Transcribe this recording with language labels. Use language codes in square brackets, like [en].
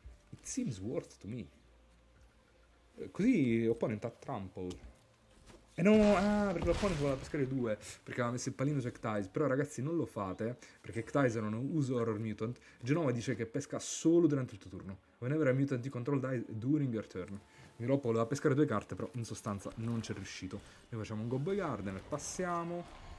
[en] It seems worth to me. [it] Così opponent ha trample. E no, perché l'opponent voleva pescare 2, perché aveva messo il pallino su Ectise. Però ragazzi non lo fate, perché Ectise non usa Horror Mutant. Genova dice che pesca solo durante il tuo turno. [en] Whenever a mutant you control dies during your turn. [it] Quindi Loppo voleva pescare 2 carte, però in sostanza non c'è riuscito. Noi facciamo un Gobbo Gardener, passiamo.